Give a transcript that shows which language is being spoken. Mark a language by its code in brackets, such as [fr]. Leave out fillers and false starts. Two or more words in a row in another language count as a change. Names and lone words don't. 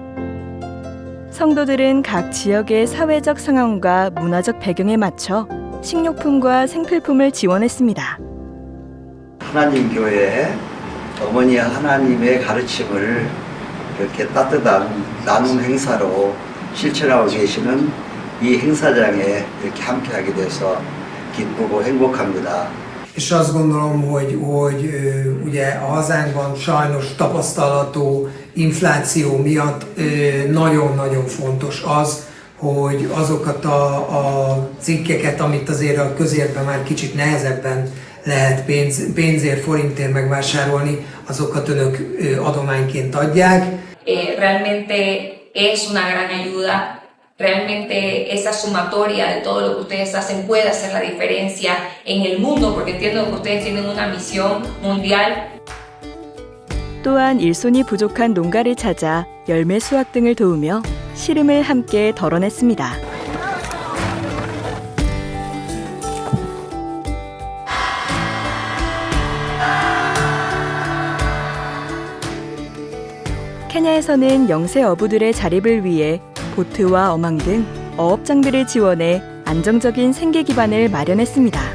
[ko] 성도들은 각 지역의 사회적 상황과 문화적 배경에 맞춰 식료품과 생필품을 지원했습니다. 하나님 교회 어머니 하나님의 가르침을 이렇게 따뜻한 나눔 행사로 실천하고 계시는 이 행사장에 이렇게 함께하게 돼서 기쁘고 행복합니다. [hu] És azt gondolom, hogy ugye a hazánkban sajnos tapasztalható infláció miatt nagyon-nagyon fontos az, hogy azokat a cikkeket, amit azért a közérben már kicsit nehezebben lehet pénzért, forintért megvásárolni, azokat önök adományként adják. [es] Realmente es una gran ayuda. Realmente esa sumatoria de todo lo que ustedes hacen puede hacer la diferencia en el mundo, porque entiendo que ustedes tienen una misión mundial. [ko] 또한 일손이 부족한 농가를 찾아 열매 수확 등을 도우며 시름을 함께 덜어냈습니다. 케냐에서는 영세 어부들의 자립을 위해 보트와 어망 등 어업 장비를 지원해 안정적인 생계 기반을 마련했습니다.